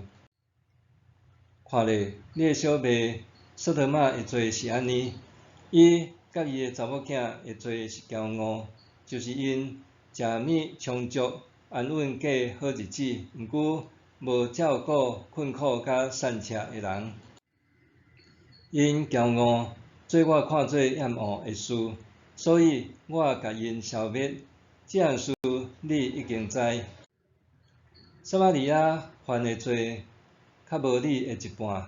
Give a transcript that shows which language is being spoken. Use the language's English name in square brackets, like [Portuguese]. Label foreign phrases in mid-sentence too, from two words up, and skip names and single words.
[Min Nan Chinese] 看咧，你的小妹索多玛会做是安尼，伊甲伊的查某囝会做是骄傲，就是因食米充足、安稳过好日子，毋过无照顾困苦甲散车的人。因骄傲，做我看做厌恶的事，所以我甲因消灭。这样事你已经知。撒玛利亚犯的罪，较无你的一半。